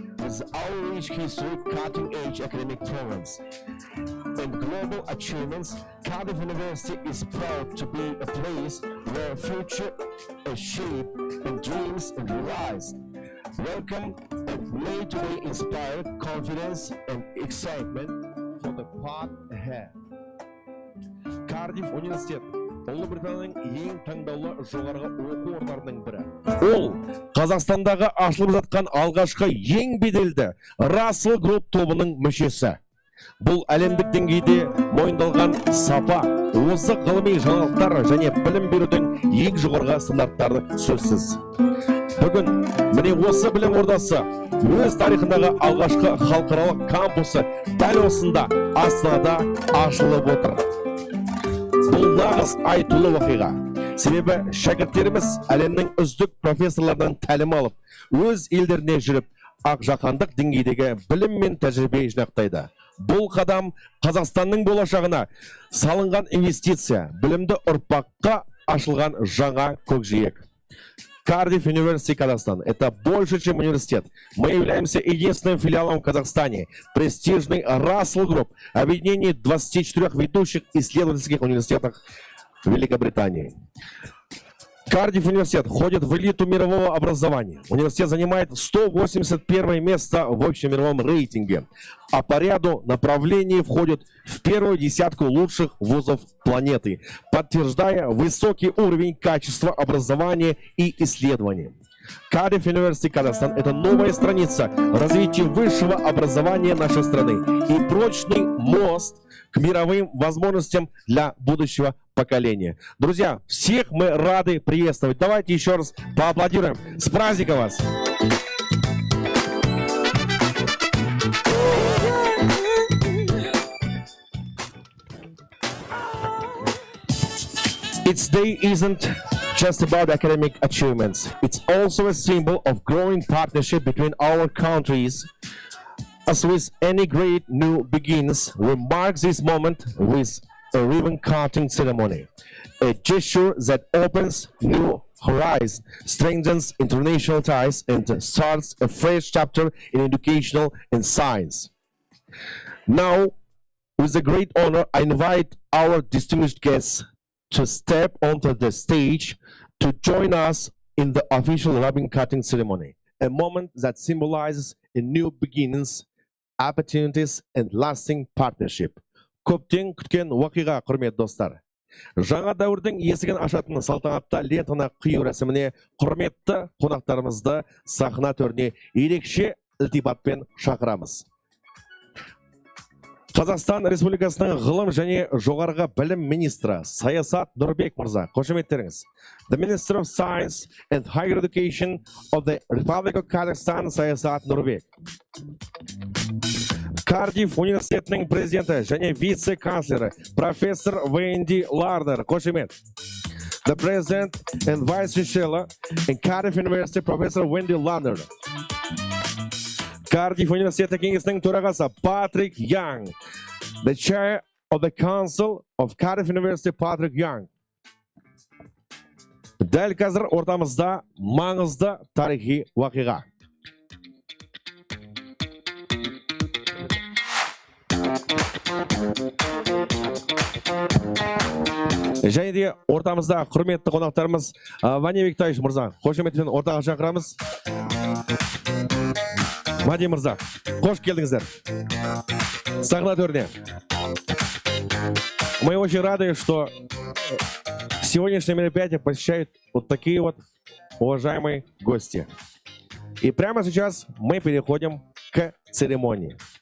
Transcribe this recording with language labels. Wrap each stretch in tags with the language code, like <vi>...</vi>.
<en>With our rich history, cutting-edge academic programs, and global achievements, Cardiff University is proud to be a place where future is shaped and dreams are realized. Welcome and may today inspire confidence and excitement for the path ahead.</en> <kk>Cardiff University Ұлыбританияның ең таңдаулы жоғарғы оқу орындарының бірі. Ол Қазақстандағы ашылып жатқан алғашқы ең беделді Russell Group тобының мүшесі. Бұл әлемдік деңгейде мойындалған сапа, озық ғылыми жаңалықтар және білім берудің ең жоғарғы стандарттары сөзсіз. Бүгін міне осы білім ордасы өз тарихындағы алғашқы халықаралық кампусы дәл осында Астанада ашылып отыр. Бұл нағыз айтулы оқиға. Себебі шәкірттеріміз әлемнің үздік профессорлардан тәлім алып, өз елдеріне жүріп, ақжаһандық деңгейдегі білім мен тәжірибе жинақтайды. Бұл қадам Қазақстанның болашағына салынған инвестиция, білімді ұрпаққа ашылған жаңа көкжиек.</kk> <ru>Cardiff UniversityKazakhstan – это больше, чем университет. Мы являемся единственным филиалом в Казахстане. Престижный Russell Group – объединение 24 ведущих исследовательских университетов Великобритании. Cardiff университет входит в элиту мирового образования. Университет занимает 181 место в общемировом рейтинге, а по ряду направлений входит в первую десятку лучших вузов планеты, подтверждая высокий уровень качества образования и исследований. Cardiff UniversityKazakhstan – это новая страница развития высшего образования нашей страны и прочный мост к мировым возможностям для будущего поколения. Друзья, всех мы рады приветствовать. Давайте еще раз поаплодируем. С праздником вас!</ru> <en>Its day isn't just about academic achievements. It's also a symbol of growing partnership between our countries. As with any great new begins, we mark this moment with a ribbon-cutting ceremony, a gesture that opens new horizons, strengthens international ties, and starts a fresh chapter in educational and science. Now, with a great honor, I invite our distinguished guests to step onto the stage to join us in the official ribbon-cutting ceremony, a moment that symbolizes a new beginnings, opportunities, and lasting partnership.</en> <kk>Көптен күткен уақиға, құрметті достар. Жаңа дәуірдің есігін ашатын салтанатты лентаны қию рәсіміне құрметті қонақтарымызды сахна төріне ерекше ілтипатпен шақырамыз. Қазақстан Республикасының ғылым және жоғарғы білім министрі Саясат Нұрбек мырза, қошеметтеріңіз.</kk> <en>The Minister of Science and Higher Education of the Republic of Kazakhstan, Саясат Нұрбек.</en> <kk>Cardiff университетінің президенті және вице-канцлері профессор Венди Лардер, қошемет.</kk> <en>The President and Vice Chancellor in Cardiff University, Professor Wendy Lander.</en> <kk>Cardiff университеті кеңесінің төрағасы Patrick Young.</kk> <en>The Chair of the Council of Cardiff University, Patrick Young.</en> <kk>Дәл қазір ортамызда маңызды тарихи уақиға. Және де ортамызда құрметті қонақтарымыз Ваня Викторович мырза, қошеметпен ортаға шақырамыз. Ваня мырза, қош келдіңіздер. Сахна төріне.</kk> <ru>Мы очень рады, что сегодняшнее мероприятие посещают вот такие вот уважаемые гости. И прямо сейчас мы переходим к церемонии.</ru>